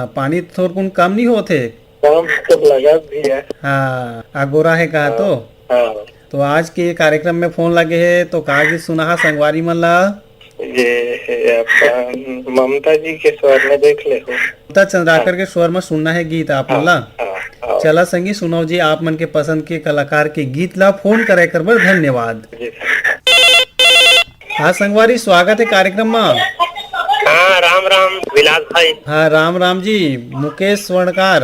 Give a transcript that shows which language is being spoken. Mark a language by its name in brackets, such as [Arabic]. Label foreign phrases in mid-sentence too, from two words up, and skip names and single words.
[Chhattisgarhi] पानी थोड़ा कुन कम नहीं होते? काम तो लगा भैया। हाँ, आगोरा है कहा तो। हाँ। तो आज के कार्यक्रम में फोन लगे है तो कागज सुना संगवारी मन ला। ये अपन ममता जी के स्वर में देख ले हो। ममता चंद्राकर के स्वर में सुनना है गीत आप मन ला। चला संगी सुनाओ जी आप मन के पसंद के कलाकार के गीत ला। फोन करे कर बर धन्यवाद। हाँ संगवारी, स्वागत है कार्यक्रम में। हाँ राम राम विलास भाई। हाँ राम राम जी, मुकेश स्वर्णकार।